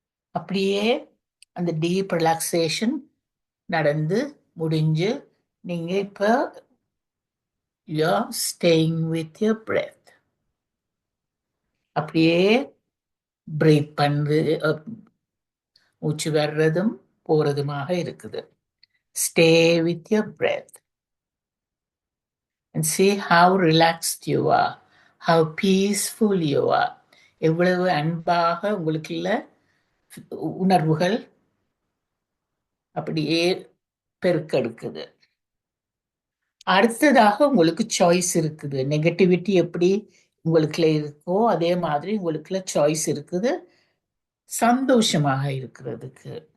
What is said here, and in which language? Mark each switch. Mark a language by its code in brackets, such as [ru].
[ta] அப்படியே அந்த deep relaxation நடந்து முடிஞ்சு நீங்க இப்ப [en] you're staying with your breath. [ta] அப்படியே பிரீத் பண்ணு, மூச்சு வர்றதும் போறதுமாக இருக்குது. [en] Stay with your breath and see how relaxed you are, how peaceful you are. [ta] எவ்வளவு அன்பாக உங்களுக்குள்ள உணர்வுகள் அப்படியே பெருக்கெடுக்குது. அடுத்ததாக உங்களுக்கு சாய்ஸ் இருக்குது. நெகட்டிவிட்டி எப்படி உங்களுக்குள்ள இருக்கோ அதே மாதிரி உங்களுக்குள்ள சாய்ஸ் இருக்குது சந்தோஷமாக இருக்கிறதுக்கு.